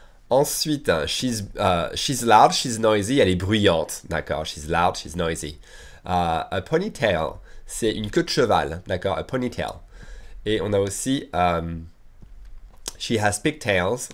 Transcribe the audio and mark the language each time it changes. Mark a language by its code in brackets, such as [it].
[fr] Ensuite, [en] she's loud, she's noisy. [fr] Elle est bruyante. D'accord? [en] She's loud, she's noisy. [fr] A ponytail, c'est une queue de cheval. D'accord? [en] A ponytail. [fr] Et on a aussi [en] she has pigtails.